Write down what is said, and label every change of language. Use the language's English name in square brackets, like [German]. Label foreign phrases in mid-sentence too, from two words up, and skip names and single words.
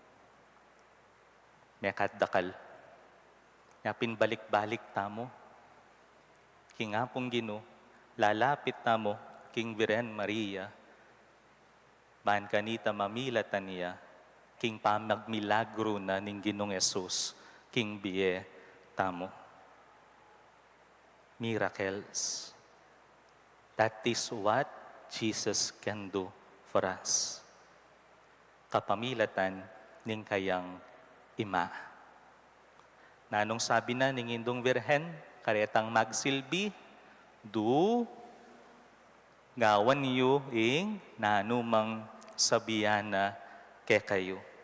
[Pampanga] Mekat dakal. Yapin balik-balik tamo. King apong Gino, lalapit tamo king Virgen Maria. Bahan kanita mamilatan niya, king pamagmilagro na ning Ginong Jesus, king biye tamo. [English] Miracles. That is what Jesus can do for us. [Pampanga] Kapamilatan ning kayang ima. Nanong sabi na ning Indong Virhen, karetang magsilbi, do ngawan niyo ing nanumang sabiyana ke kayo.